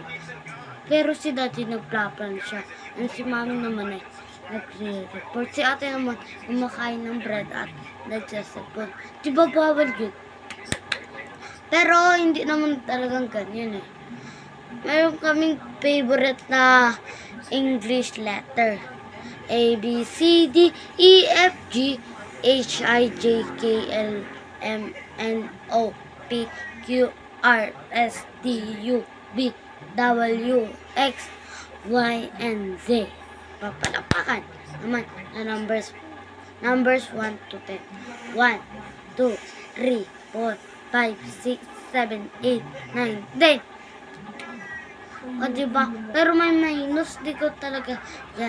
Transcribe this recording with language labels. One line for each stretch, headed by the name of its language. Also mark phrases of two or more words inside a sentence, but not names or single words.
Filipino: Pero si dati nagplaplan siya. And si mami naman ay nag-report. Si ate naman kumakain ng bread at nagsasapon. Di ba bawal yun? Pero hindi naman talagang ganyan eh. Meron kaming favorite na
English: English letter. A, B, C, D, E, F, G, H, I, J, K, L, M, N, O, P, Q, R, S, T, U, V, W, X, Y, and Z.
Filipino: Papalapakan naman na numbers 1 to 10. 1, 2, 3, 4, 5, 6, 7, 8, 9, 10. O diba? Pero may minus, di ko talaga yan.